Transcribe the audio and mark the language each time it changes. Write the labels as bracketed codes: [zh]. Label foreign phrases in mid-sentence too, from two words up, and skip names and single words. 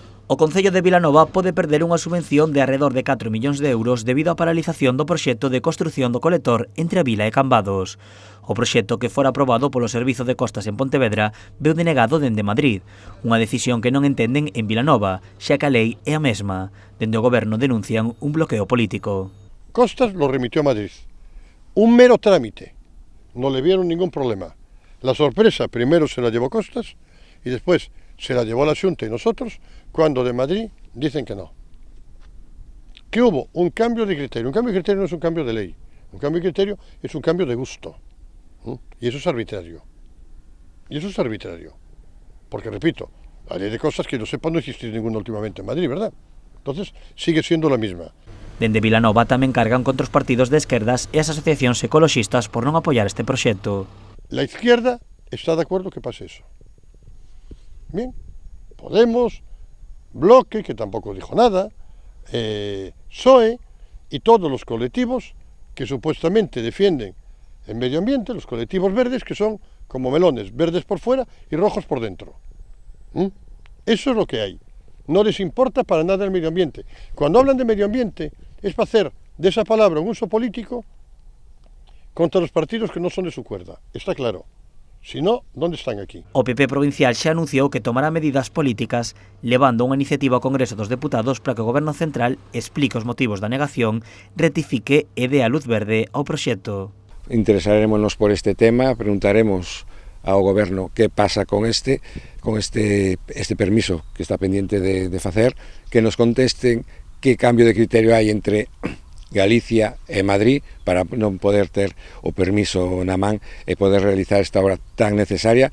[gl] O Concello de Vilanova pode perder unha subvención de arredor de 4 millóns de euros debido á paralización do proxecto de construción do colector entre a vila e Cambados. O proxecto que fora aprobado polo Servizo de Costas en Pontevedra veu denegado dende Madrid, unha decisión que non entenden en Vilanova, xa que a lei é a mesma. Dende o Goberno denuncian un bloqueo político. [es] Costas lo remitió a Madrid. Un mero trámite. No le vieron ningún problema. La sorpresa primero se la llevó Costas y después se la llevó la Xunta y nosotros, cuando de Madrid dicen que no. Que hubo un cambio de criterio. Un cambio de criterio no es un cambio de ley. Un cambio de criterio es un cambio de gusto. Y eso es arbitrario. Y eso es arbitrario. Porque, repito, la ley de cosas que no sepa no existe ninguna últimamente en Madrid, ¿verdad? Entonces, sigue siendo la misma. Dende Vilanova tamén cargan contra os partidos de esquerdas e as asociacións ecoloxistas por non apoiar este proxecto. La izquierda está de acuerdo que pase eso. Bien, Podemos, Bloque, que tampoco dijo nada, PSOE y todos los colectivos que supuestamente defienden el medio ambiente, los colectivos verdes, que son como melones, verdes por fuera y rojos por dentro. Eso es lo que hay. No les importa para nada el medio ambiente. Cuando hablan de medio ambiente es para hacer de esa palabra un uso político contra los partidos que no son de su cuerda. Está claro. Si no, ¿dónde están aquí? [gl] O PP provincial xa anunciou que tomará medidas políticas levando unha iniciativa ao Congreso dos Deputados para que o Goberno Central explique os motivos da negación, rectifique e dé a luz verde ao proxecto. Interesarémonos por este tema, preguntaremos ao Goberno que pasa con este permiso que está pendiente de facer, que nos contesten que cambio de criterio hai entre Galicia e Madrid para non poder ter o permiso na man e poder realizar esta obra tan necesaria.